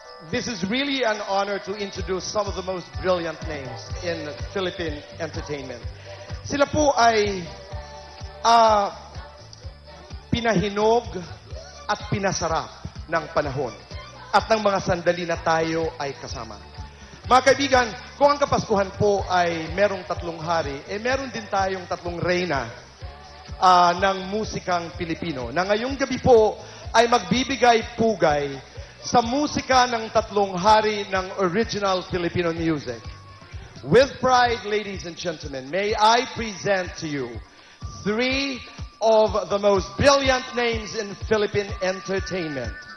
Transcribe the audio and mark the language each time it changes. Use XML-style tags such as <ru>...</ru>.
<en>This is really an honor to introduce some of the most brilliant names in Philippine entertainment.</en> <tl>Sila po ay pinahinog at pinasarap ng panahon at ng mga sandali na tayo ay kasama. Mga kaibigan, kung ang Kapaskuhan po ay merong 3 hari, meron din tayong 3 reyna ng musikang Pilipino na ngayong gabi po ay magbibigay pugay sa musika ng 3 hari ng original Filipino music.</tl> <en>With pride, ladies and gentlemen, may I present to you 3 of the most brilliant names in Philippine entertainment.</en>